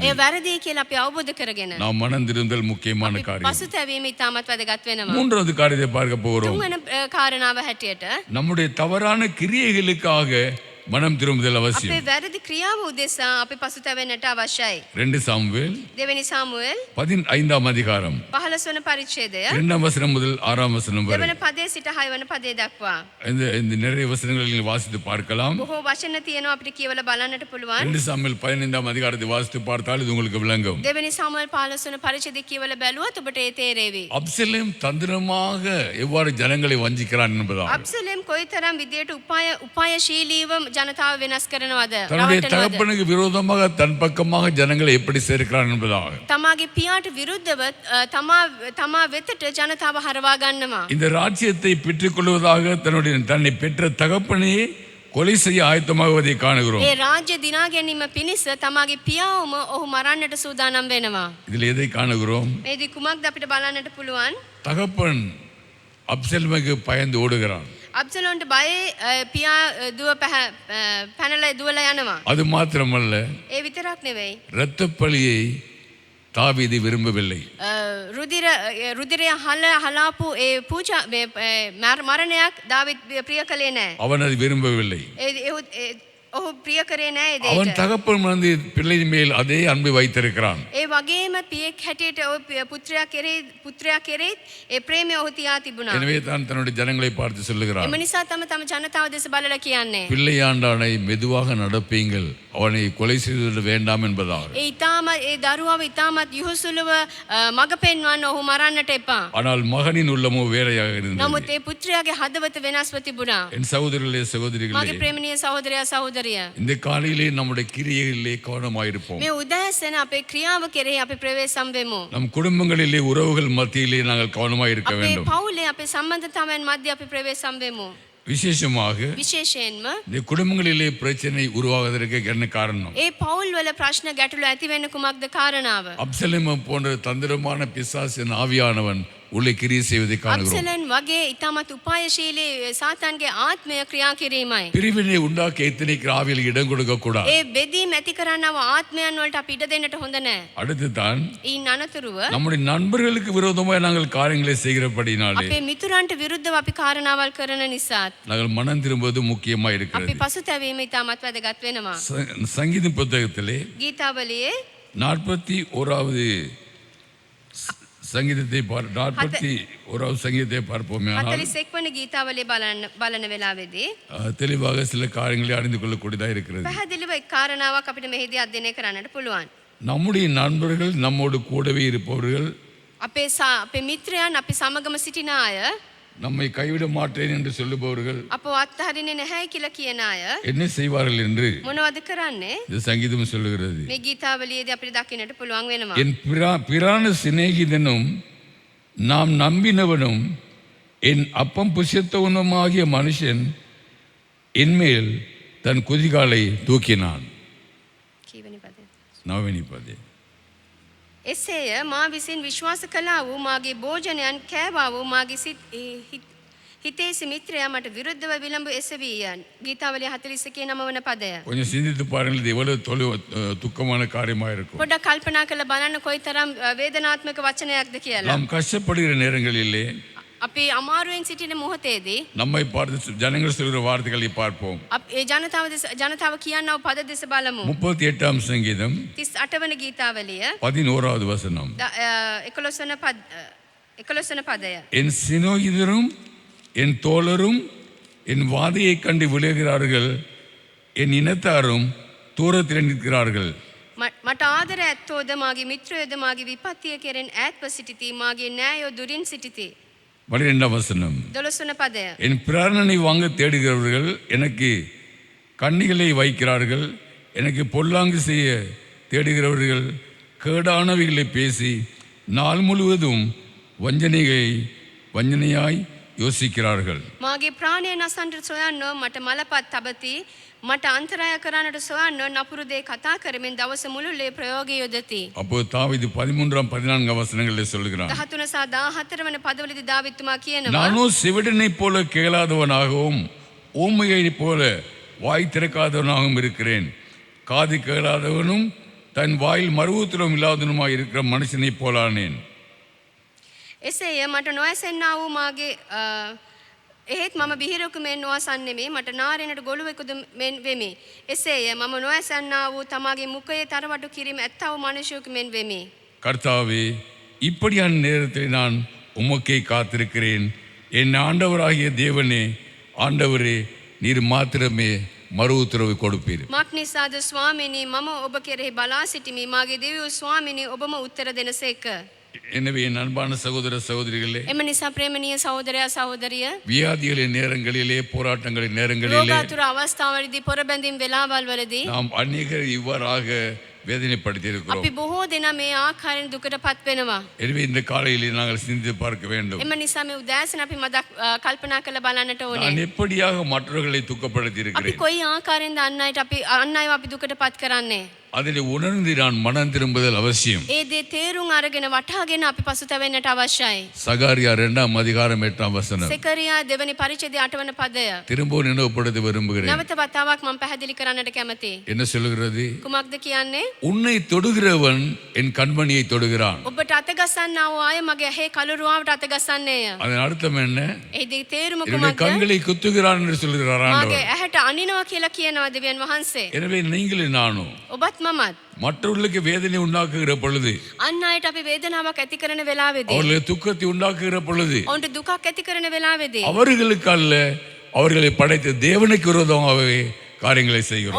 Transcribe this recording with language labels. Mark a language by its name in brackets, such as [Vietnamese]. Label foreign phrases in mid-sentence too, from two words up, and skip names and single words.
[Sinhala] ඒ වැරදි කියලා අපි අවබෝධ කරගෙන [Tamil] நாம் மனம் திருந்தல் முக்கியமான [Sinhala] අපි [Tamil] காரியம். [Sinhala] පසුතැවීම ඉතාමත් වැදගත් වෙනවා. [Tamil] மூன்றாவது காரியத்தை பார்க்க போகிறோம். [Sinhala] තුන්වන කාරණාව හැටියට [Tamil] நம்முடைய தவறான கிரியைகளுக்காக மனம் திரும்புதல் [Sinhala] අපේ [Tamil] அவசியம். [Sinhala] වැරදි ක්‍රියාව උදෙසා අපි පසුතැවෙන්නට අවශ්‍යයි. [Tamil] 2 சாமுவேல் [Sinhala] දෙවැනි සාමුවෙල් [Tamil] 15ஆம் அதிகாரம் [Sinhala] 15 වන පරිච්ඡේදය [Tamil] 2ஆம் வசனம் முதல் 6ஆம் வசனம் வரை. [Sinhala] දෙවන පදයේ සිට 6 වන පදයේ දක්වා [Tamil] இந்த நிறைய வசனங்களை நீங்கள் வாசித்து பார்க்கலாம். [Sinhala] බොහෝ වචන තියෙනවා අපිට කියවලා බලන්නට පුළුවන්. [Tamil] 2 சாமுவேல் 15ஆம் அதிகாரத்தை வாசித்து பார்த்தால் இது உங்களுக்கு விளங்கும். [Sinhala] දෙවැනි සාමුවෙල් 15 වන පරිච්ඡේදය කියවලා බැලුවොත් ඔබට ඒ තේරෙවි. [Tamil] அப்சலோம் தந்திரமாக எவ்வாறு ஜனங்களை வஞ்சிக்கிறான் என்பதால் [Sinhala] අබ්සලෝම් කොයිතරම් විදියට උපායශීලීව ජනතාව වෙනස් කරනවද? [Tamil] தன்னுடைய [Sinhala] රවටනවද? [Tamil] தகப்பனுக்கு விரோதமாக தன் பக்கமாக ஜனங்களை எப்படி சேர்க்கிறான் என்பதாக [Sinhala] තමාගේ පියාට විරුද්ධව තමා වෙතට ජනතාව හරවා ගන්නවා. [Tamil] இந்த ராஜ்யத்தை பெற்றுக்கொள்வதாக தன்னை பெற்ற தகப்பனையே கொலை செய்ய ஆயத்தமாகுவதை காணுகிறோம். [Sinhala] ඒ රාජ්‍ය දිනා ගැනීම පිණිස තමාගේ පියාවම ඔහු මරන්නට සූදානම් වෙනවා. [Tamil] இதில் எதை காணுகிறோம்? [Sinhala] මේදී කුමක්ද අපිට බලන්නට පුළුවන්? [Tamil] தகப்பன் அப்சலோமுக்கு பயந்து ஓடுகிறான். [Sinhala] අබ්සලෝන්ට බයේ පියා දුව පැනලා දුවලා යනවා. [Tamil] அது மாத்திரமல்ல, [Sinhala] ඒ විතරක් නෙවෙයි. [Tamil] இரத்த பழியை தாவீது விரும்பவில்லை. [Sinhala] රුධිරය හලාපු ඒ පූජා මරණයක් දාවිත් ප්‍රිය කළේ නැහැ. [Tamil] அவன் அதை விரும்பவில்லை. [Sinhala] ඔහු ප්‍රිය කරේ නැහැ ඒ [Tamil] அவன் [Sinhala] දෙයට. [Tamil] தகப்பன் வந்து பிள்ளை மேல் அதே அன்பை வைத்திருக்கிறான். [Sinhala] ඒ වගේම පියෙක් හැටියට ඔය පුත්‍රයා කෙරෙහි ඒ ප්‍රේමය ඔහු තියා තිබුණා. [Tamil] எனவே தான் தன்னுடைய ஜனங்களை பார்த்து சொல்லுகிறான், [Sinhala] එම නිසා තම ජනතාව දෙස බලලා කියන්නේ. [Tamil] பிள்ளையாண்டானை மெதுவாக நடப்பீங்கள், அவனை கொலை செய்துவிட வேண்டாம் என்பதாக. [Sinhala] ඒ දරුවාව ඉතාමත් යහුසුලව මඟ පෙන්වන්න ඔහු මරන්නට එපා. [Tamil] ஆனால் மகனின் உள்ளமோ வேறையாக இருந்தது. [Sinhala] නමුත් ඒ පුත්‍රයාගේ හදවත වෙනස්ව තිබුණා. [Tamil] என் சகோதரர்களே [Sinhala] මගේ [Tamil] சகோதரிகளே, [Sinhala] ප්‍රේමණීය සහෝදරයා සහෝදරිය. [Tamil] இந்த காலையிலே நம்முடைய கிரியைகளிலே கவனமாயிருப்போம். [Sinhala] මේ උදෑසන අපේ ක්‍රියාව කෙරෙහි අපි ප්‍රවේශම් වෙමු. [Tamil] நம் குடும்பங்களிலே உறவுகள் மத்தியிலே நாங்கள் கவனமாயிருக்க [Sinhala] අපේ [Tamil] வேண்டும். [Sinhala] පවුලේ අපේ සම්බන්ධතාවයන් මැද අපි ප්‍රවේශම් වෙමු. [Tamil] விசேஷமாக [Sinhala] විශේෂයෙන්ම [Tamil] இந்த குடும்பங்களிலே பிரச்சனை உருவாவதற்கு என்ன காரணம்? [Sinhala] ඒ පවුල් වල ප්‍රශ්න ගැටලු ඇති වෙන්න කුමක්ද කාරණාව? [Tamil] அப்சலோம் போன்ற தந்திரமான பிசாசின் ஆவியானவன் உள்ளே கிரியை செய்வதை காணுகிறோம். [Sinhala] අබ්සලෝන් වගේ ඉතාමත් උපායශීලී සාතන්ගේ ආත්මය ක්‍රියා කිරීමයි. [Tamil] பிரிவினை உண்டாக்க எத்தனைக்கு ஆவியில் இடம் கொடுக்க கூடாது. [Sinhala] ඒ බෙදීම ඇති කරන්නව ආත්මයන් වලට අපි ඉඩ දෙන්නට හොඳ නැහැ. [Tamil] அடுத்து தான் [Sinhala] ඊන් අනතුරුව [Tamil] நம்முடைய நண்பர்களுக்கு விரோதமாக நாங்கள் காரியங்களை செய்கிறபடினாலே [Sinhala] අපේ මිතුරන්ට විරුද්ධව අපි කාරණාවල් කරන නිසාත් [Tamil] நாங்கள் மனம் திரும்புவது முக்கியமாக [Sinhala] අපි [Tamil] இருக்கிறது. [Sinhala] පසුතැවීම ඉතාමත් වැදගත් වෙනවා. [Tamil] சங்கீத புத்தகத்திலே [Sinhala] ගීතාවලියේ [Tamil] 41வது சங்கீதத்தை 41வது சங்கீதத்தை பார்ப்போமே, ஆனால் [Sinhala] 41 වන ගීතාවලිය බලන වෙලාවේදී [Tamil] தெளிவாக சில காரியங்களை அறிந்து கொள்ளக்கூடியதாக இருக்கிறது. [Sinhala] පැහැදිලිව එක් කාරණාවක් අපිට මෙහිදී අධ්‍යයනය කරන්නට පුළුවන්. [Tamil] நம்முடைய நண்பர்கள் நம்மோடு கூடவே இருப்பவர்கள் [Sinhala] අපේ මිත්‍රයන් අපි සමගම සිටින අය [Tamil] நம்மை கைவிட மாட்டேன் என்று சொல்லுபவர்கள் [Sinhala] අපව අත්හරින්නේ නැහැ කියලා කියන අය [Tamil] என்ன செய்வார்கள் என்று [Sinhala] මොනවද කරන්නේ? [Tamil] இந்த சங்கீதம் சொல்லுகிறது. [Sinhala] මේ ගීතාවලියේදී අපිට දකින්නට පුළුවන් වෙනවා. [Tamil] என் பிரான சிநேகிதனும் நாம் நம்பினவனும் என் அப்பம் புசித்தவனுமாகிய மனுஷன் என்மேல் தன் குதிகாலை தூக்கினான். [Sinhala] කීවෙනි පදේ? [Tamil] நவனிப்பதே. [Sinhala] එසේය මා විසින් විශ්වාස කළා වූ මාගේ භෝජනයන් කෑවා වූ මාගේ හිතේසි මිත්‍රයා මට විරුද්ධව විලම්බු එසවියන්. ගීතාවලිය 41 9 වන පදය. [Tamil] கொஞ்சம் சிந்தித்து பாருங்கள், இது எவ்வளவு துக்கமான காரியமாக இருக்கும். [Sinhala] පොඩ්ඩක් කල්පනා කරලා බලන්න කොයිතරම් වේදනාත්මක වචනයක්ද කියලා. [Tamil] நாம் கஷ்டப்படுகிற நேரங்களிலே [Sinhala] අපි අමාරුවෙන් සිටින මොහොතේදී [Tamil] நம்மை பார்த்து ஜனங்கள் சொல்கிற வார்த்தைகளை பார்ப்போம். [Sinhala] ඒ ජනතාව කියනව පද දෙස බලමු. [Tamil] 38ஆம் சங்கீதம் [Sinhala] 38 වන ගීතාවලිය [Tamil] 11வது வசனம். [Sinhala] 11 වන පදය. [Tamil] என் சிநேகிதரும் என் தோழரும் என் வாதையை கண்டு விளைகிறார்கள், என் இனத்தாரும் தூரத்தில் நிற்கிறார்கள். [Sinhala] මට ආදර ඇත්තෝද මාගේ මිත්‍රයෝද මාගේ විපත්තිය කෙරෙන් ඈත්ව සිටිති, මාගේ නෑයෝ දුරින් සිටිති. [Tamil] 12ஆம் வசனம். [Sinhala] 12 වන පදය. [Tamil] என் பிராணனை வாங்க தேடுகிறவர்கள் எனக்கு கண்ணிகளை வைக்கிறார்கள், எனக்கு பொல்லாங்கு செய்ய தேடுகிறவர்கள் கேடானவைகளை பேசி நாள் முழுவதும் வஞ்சனையாய் யோசிக்கிறார்கள். [Sinhala] මාගේ ප්‍රාණය නසන්නට සොයන්නෝ මට මලපත් තබති, මට අන්තරාය කරන්නට සොයන්නෝ නපුරු දේ කතා කරමින් දවස මුළුල්ලේ ප්‍රයෝගය යොදති. [Tamil] அப்போ தாவீது 13 14 வசனங்களில் சொல்கிறான், [Sinhala] 13 සහ 14 වන පදවලදී දාවිත්තුමා කියනවා, [Tamil] நானோ செவிடனைப் போல கேளாதவனாகவும் ஊமையைப் போல வாய் திறக்காதவனாகவும் இருக்கிறேன். காது கேளாதவனும் தன் வாயில் மறுவுத்திரம் இல்லாதவனுமாய் இருக்கிற மனுஷனைப் போலானேன். [Sinhala] එසේය මට නොඇසෙන්නා වූ මාගේ එහෙත් මම බිහිරෙකු මෙන් නොඅසන්නේ මේ මට නාරෙනට ගොළුවෙකුද මෙන් වෙමි. එසේය මම නොඇසන්නා වූ තමාගේ මුඛයේ තරවටු කිරීම ඇත්තව මනුෂ්‍යයෙකු මෙන් වෙමි. [Tamil] கர்த்தாவே இப்படியான நேரத்தில் நான் உமக்கே காத்திருக்கிறேன். என் ஆண்டவராகிய தேவனே, ஆண்டவரே, நீர் மாத்திரமே மறு உத்தரவு கொடுப்பீர். [Sinhala] මක් නිසාද ස්වාමිනී මම ඔබ කෙරෙහි බලා සිටිමි. මාගේ දෙවියෝ ස්වාමිනී ඔබම උත්තර දෙනසේක. [Tamil] எனவே என் அன்பான சகோதர சகோதரிகளே, [Sinhala] එම නිසා ප්‍රේමණීය සහෝදරයා සහෝදරිය [Tamil] வியாதிகளின் நேரங்களிலே, போராட்டங்களின் நேரங்களிலே [Sinhala] රෝගාතුර අවස්ථාවලදී පොරබැඳීම් වෙලාවල් වලදී [Tamil] நாம் அநேகர் இவ்வாறாக வேதனைப்படுத்தி இருக்கிறோம். [Sinhala] අපි බොහෝ දෙනා මේ ආකාරයෙන් දුකට පත් වෙනවා. [Tamil] எனவே இந்த காலையிலே நாங்கள் சிந்தித்து பார்க்க வேண்டும். [Sinhala] එම නිසා මේ උදෑසන අපි මදක් කල්පනා කරලා බලන්නට ඕනේ. [Tamil] நான் எப்படியாக மற்றவர்களை துக்கப்படுத்தி [Sinhala] අපි [Tamil] இருக்கிறேன், [Sinhala] කොයි ආකාරයෙන්ද අන් අයව අපි දුකට පත් කරන්නේ? [Tamil] அதில் உணர்ந்து நான் மனம் திரும்புதல் அவசியம். [Sinhala] ඒ දේ තේරුම් අරගෙන වටහාගෙන අපි පසුතැවෙන්නට අවශ්‍යයි. [Tamil] சகாரியா 2:8 [Sinhala] සෙකරියා දෙවනි පරිච්ඡේදයේ 8 වන පදය. [Tamil] திரும்பவும் நினைவுபடுத்த விரும்புகிறேன். [Sinhala] නැවත වතාවක් මම පැහැදිලි කරන්නට කැමතියි. [Tamil] என்ன சொல்கிறது? [Sinhala] කුමක්ද කියන්නේ? [Tamil] உன்னை தொடுகிறவன் என் கண்மணியை தொடுகிறான். [Sinhala] ඔබට අතගසන්නා වූ අය මගේ ඇහි කලුරුවාවට අතගසන්නේය. [Tamil] அதன் அர்த்தம் என்ன? [Sinhala] එහිදී තේරුම [Tamil] என்னுடைய [Sinhala] කුමක්ද? [Tamil] கண்களை குத்துகிறான் என்று சொல்கிறார் [Sinhala] මාගේ [Tamil] ஆண்டவர். [Sinhala] ඇහැට අනිනවා කියලා කියනවා දෙවියන් වහන්සේ. [Tamil] எனவே நீங்களும் நானும் [Sinhala] ඔබත් මමත් [Tamil] மற்றவர்களுக்கு வேதனை உண்டாக்குகிற பொழுது, [Sinhala] අන් අයට අපි වේදනාවක් ඇති කරන වෙලාවේදී [Tamil] அவர்களுக்கு துக்கத்தை உண்டாக்குகிற பொழுது, [Sinhala] ඔවුන්ට දුකක් ඇති කරන වෙලාවේදී [Tamil] அவர்களுக்கு அல்ல, அவர்களை படைத்த தேவனுக்கு விரோதமாகவே காரியங்களை செய்கிறோம்.